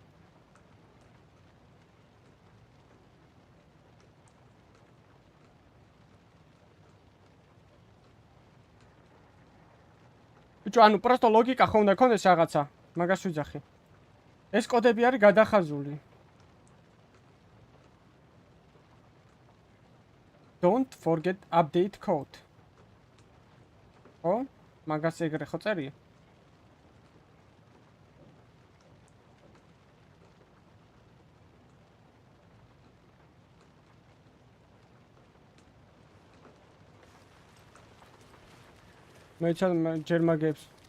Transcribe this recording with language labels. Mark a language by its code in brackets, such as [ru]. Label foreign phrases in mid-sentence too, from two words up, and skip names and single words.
[ka] ბიჭო, ანუ პროსტო ლოგიკა ხო უნდა ქონდეს რაღაცა, მაგას ვიძახი. ეს კოდები არის გადახაზული. [en] Don't forget update code. [ka] ხო? მაგას ეგრე ხო წერია? მე ჯერ მაგებს.